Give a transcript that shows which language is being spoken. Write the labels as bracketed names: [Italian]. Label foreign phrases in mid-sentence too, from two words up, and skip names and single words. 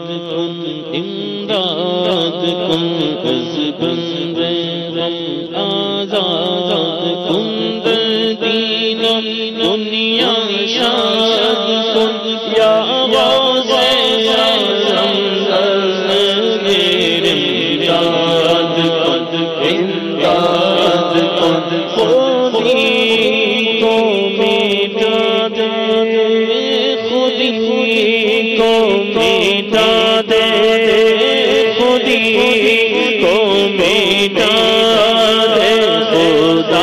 [Persian] امداد کن از بند غم آزاد کن در دین و دنیا شاد کن یا غوث اعظم [Urdu] میرے [Persian] امداد کن امداد کن [Urdu] خودی کو میٹا دے خودی کو میٹا دے خودی کو میٹا دے خدا